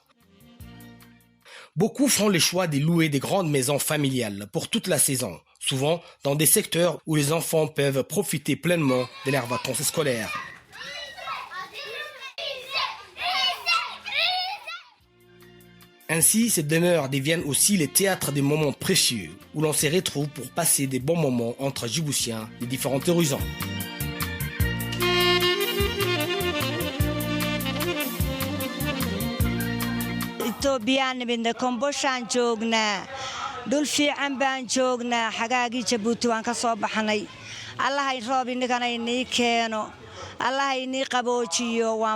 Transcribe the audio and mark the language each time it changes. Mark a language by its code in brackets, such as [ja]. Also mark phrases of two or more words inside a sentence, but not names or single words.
[fr] Beaucoup font le choix de louer des grandes maisons familiales pour toute la saison, souvent dans des secteurs où les enfants peuvent profiter pleinement de leurs vacances scolaires. Ainsi, ces demeures deviennent aussi les théâtres des moments précieux, où l'on se retrouve pour passer des bons moments entre Djiboutiens de différents horizons. [so] Ethiopian midna Kombolshaan joognaa dhul fiican baan joognaa xagaagii Jabuuti waan ka soo baxnay allahay roob inagana inii keeno allahay inii qaboojiyo waan